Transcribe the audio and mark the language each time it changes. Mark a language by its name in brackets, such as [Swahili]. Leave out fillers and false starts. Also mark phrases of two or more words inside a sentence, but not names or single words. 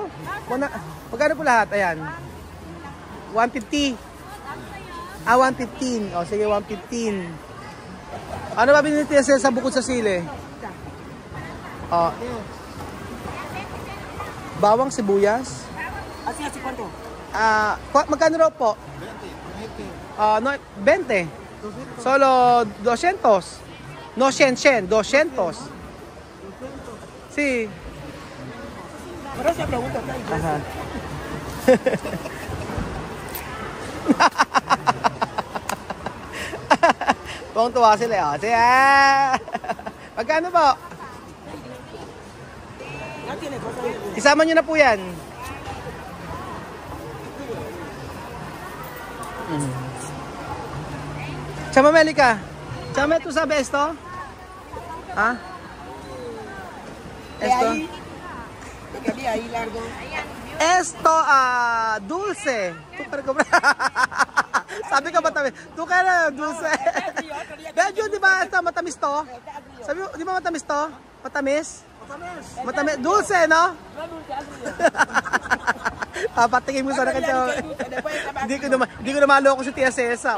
[Filipino] Magkano po lahat? Ayan. 150. 115. O, sige, 115. Ano ba binili sa bukod sa sili? Bawang sibuyas. [Spanish] Así, ¿cuánto? [Filipino] Magkano raw po? 20. 20. [Spanish] Solo 200. No, 100. 200. Sí. Pero se pregunta. Ajá. [Filipino] Buong tuwa sila. Magkano po? Isama nyo na po yan. [Spanish] Chama Melika. Chama, ¿tú sabes esto? Esto? Ahí largo. Esto, dulce. [Filipino] Sabi ka matamis. Tu ka na, dulce. Medyo, di ba, ito, matamis to? Sabi mo, di ba matamis to? Matamis? Matamis. [Spanish] Dulce, no? [Filipino] Papatikin mo sana kasi. Hindi ko na maloko si Tia Cesa.